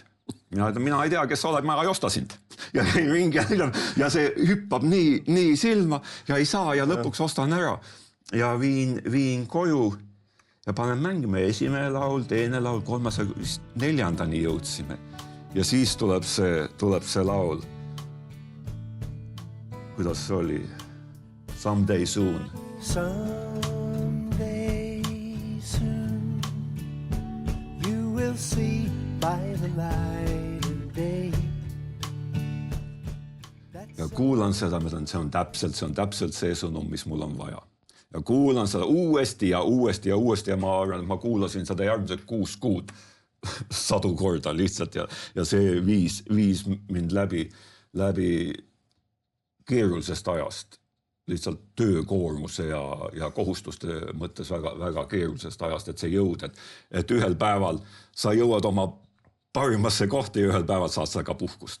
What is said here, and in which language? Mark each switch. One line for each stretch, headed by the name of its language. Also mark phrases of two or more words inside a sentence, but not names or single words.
Estonian: Mina ei tea, kes sa oled, ma ei osta sind. Ja see hüppab nii silma ja ei saa ja lõpuks ostan ära. Ja viin koju ja panen mängime esimene laul, teine laul, 3. 4. jõudsime. Ja siis tuleb see laul. Kuidas see oli?
English: Someday soon. Someday soon you will see by the light of day.
Estonian: Ja kuulan seda, see on täpselt see sõnum, mis mul on vaja. Ja kuulan seda uuesti ja ma arvan, et ma kuulasin seda järgmised 6 kuud 100 korda lihtsalt ja see viis mind läbi keerulisest ajast, lihtsalt töökoormuse ja kohustuste mõttes väga keerulisest ajast, et see jõud, et ühel päeval sa jõuad oma parimasse kohta ja ühel päeval saad sa ka puhkust.